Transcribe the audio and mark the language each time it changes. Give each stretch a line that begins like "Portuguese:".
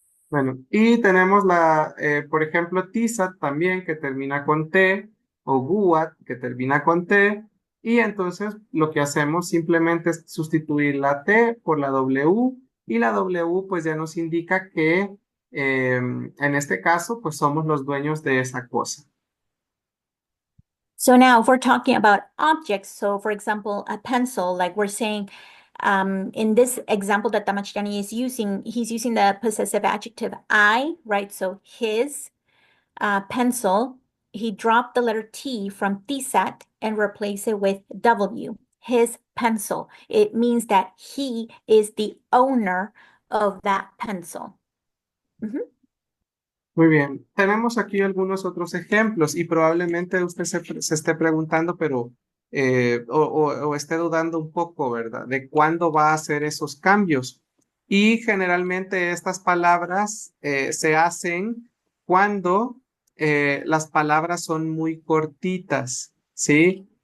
Spanish: Bueno, y tenemos por ejemplo, Tizat también, que termina con T, o Guat, que termina con T, y entonces lo que hacemos simplemente es sustituir la T por la W, y la W pues ya nos indica que en este caso pues somos los dueños de esa cosa.
English: So now if we're talking about objects, so for example, a pencil, like we're saying, in this example that Tamachtiani is using, he's using the possessive adjective I, right? So his pencil, he dropped the letter T from Tisat and replaced it with W, his pencil. It means that he is the owner of that pencil.
Spanish: Muy bien, tenemos aquí algunos otros ejemplos y probablemente usted se esté preguntando, pero o esté dudando un poco, ¿verdad? De cuándo va a hacer esos cambios. Y generalmente estas palabras se hacen cuando las palabras son muy cortitas, ¿sí?